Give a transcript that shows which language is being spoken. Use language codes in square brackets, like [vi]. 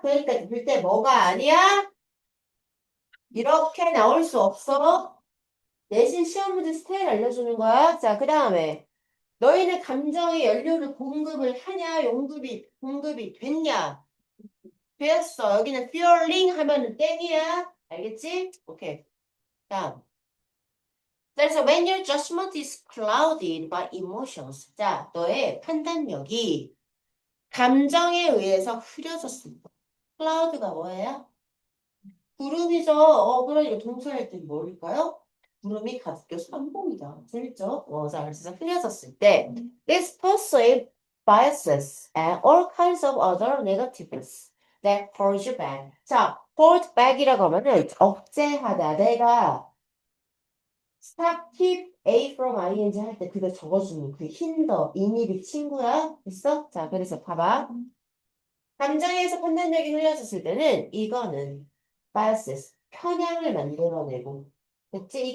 [ko] 그러니까 그때 뭐가 아니야? 이렇게 나올 수 없어. 내신 시험 문제 스타일 알려주는 거야. 자, 그 다음에 너희는 감정의 연료를 공급을 하냐? 공급이 됐냐? 되었어. 여기는 feeling 하면은 땡이야. 알겠지? 오케이. 다음. 그래서 [en] when your judgment is clouded by emotions. [ko] 자, 너의 판단력이 감정에 의해서 흐려졌습니다. cloud가 뭐예요? 구름이죠. 그러니까 동사일 때 뭘까요? 구름이 가득 껴서 한봉이다. 재밌죠? 자, 그래서 흐려졌을 때 [en] this perceived biases and all kinds of other negatives that hold you back. [ko] 자, hold back이라고 하면은 억제하다. 내가 stop, keep, A from ing 할 때 그거 적어주는 그 hinder, 인입이 친구야. 됐어? 자, 그래서 봐봐. 감정에서 판단력이 흐려졌을 때는 이거는 biases, 편향을 만들어내고 그치?